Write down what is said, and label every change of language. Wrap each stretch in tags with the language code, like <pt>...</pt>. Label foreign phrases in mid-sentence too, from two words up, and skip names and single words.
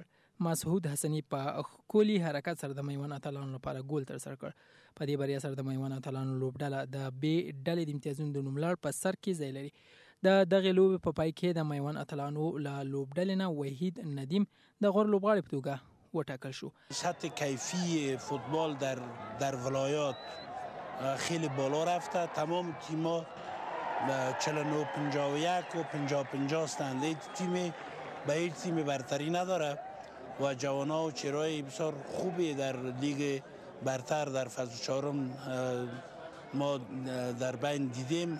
<ps>مسعود حسني په ښکلي حرکت سره د میوند اتلانو لپاره ګول ترسره کړ. په دې بریا سره د میوند اتلانو لوبډله د B ډلې د امتیازونو د نوملړ په سر کې ځای لري. د دغې لوبې په پای کې د میوند اتلانو له لوبډلې نه وحید ندیم د غوره لوبغاړي په توګه وټاکل شو.</ps> <fa>سطح کیفی فوتبال در ولایات خیلی بالا رفته. تمام تیم‌ها 49-51 و 50-50 هستند. هیچ تیمی به هیچ تیم برتری نداره و جوان‌ها و چهره‌های بسیار خوبی در لیگ برتر در فصل 4 ما در بین دیدیم.</fa>